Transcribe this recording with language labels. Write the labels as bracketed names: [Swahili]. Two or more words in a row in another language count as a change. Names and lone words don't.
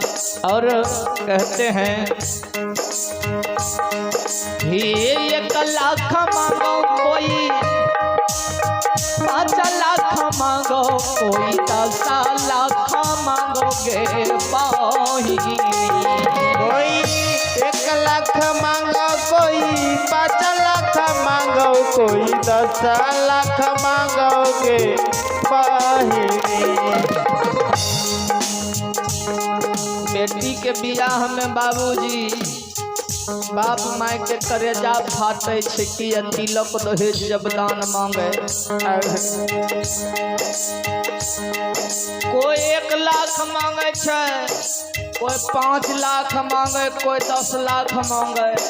[Hindi] और कहते हैं हे 1 लाख मांगो कोई 5 लाख मांगो कोई 10 लाख मांगोगे बहिनी। कोई 1 लाख मांगो कोई 5 लाख मांगो कोई 10 लाख मांगोगे बहिनी। [Angika] बेटी के बियाह में बाबूजी बाप माय के करेजा फाटे छै कि तिलक दहेज जब दान मांगे। कोई 1 लाख मांगे छै, कोई 5 लाख मांगे, कोई 10 लाख मांगे।